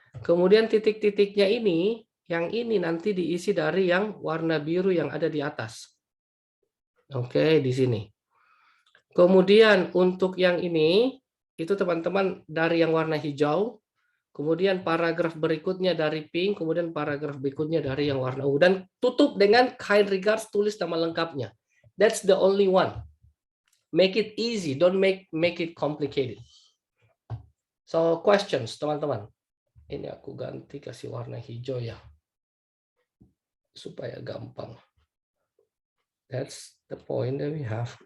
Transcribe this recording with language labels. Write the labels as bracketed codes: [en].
[id] Kemudian titik-titiknya ini, yang ini nanti diisi dari yang warna biru yang ada di atas. Oke, di sini. Kemudian untuk yang ini, itu teman-teman dari yang warna hijau. Kemudian paragraf berikutnya dari pink, kemudian paragraf berikutnya dari yang warna ungu. Dan tutup dengan kind regards, tulis nama lengkapnya. [en] That's the only one. Make it easy, don't make it complicated. So questions, teman-teman. [id] Ini aku ganti kasih warna hijau ya, supaya gampang. [en] That's the point that we have.